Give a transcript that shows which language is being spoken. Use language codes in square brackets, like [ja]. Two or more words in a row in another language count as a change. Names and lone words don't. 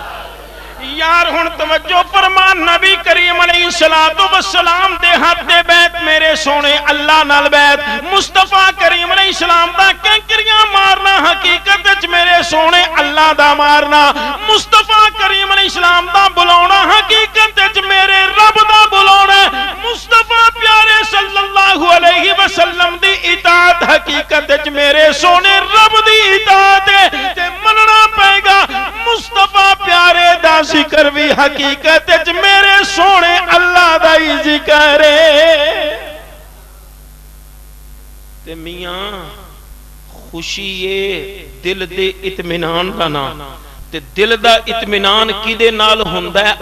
[pa] یار ہن توجہ فرما، نبی کریم [ar] عليه الصلاة والسلام [pa] دے ہد دے بیعت میرے سوہنے اللہ نال بیعت، مصطفیٰ کریم علیہ علیہ السلام دا کنکریاں مارنا حقیقت چ میرے سوہنے اللہ دا مارنا، مصطفیٰ کریم علیہ السلام دا بلانا حقیقت چ میرے رب دا بلانا، مصطفیٰ پیارے [ar] صلى الله عليه وسلم [pa] دی اطاعت حقیقت چ میرے سوہنے رب دی اطاعت ہے تے منناپیگا. مصطفیٰ پیارے دا ذکر بھی حقیقت چ میرے سوہنے اللہ دا ہی ذکر ہے. تے میاں خوشی ہے دل دے اطمینان دا نام، تے دل دا اطمینان کدے نال ہندا ہے?